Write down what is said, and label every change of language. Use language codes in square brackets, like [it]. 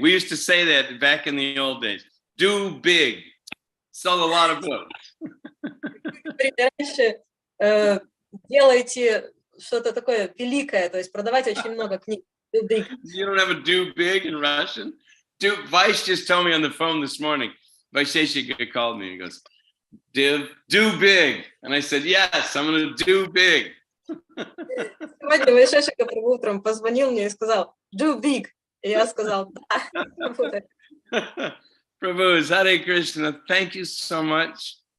[en] We used to say that back in the old days. Do big. Sell a lot of books. [ru] Раньше делайте что-то такое великое, то есть продавать очень много книг. [en] Do big. You don't have a do big in Russian? Vice just told me on the phone this morning. Vaisheshika called me and he goes, Div, do big. And I said, yes, I'm going to do big. [ru] Сегодня Вайшешика утром позвонил мне и сказал, [en] do big. [ru] И я сказал, да. [en] Prabhu, Hare Krishna, thank you so much.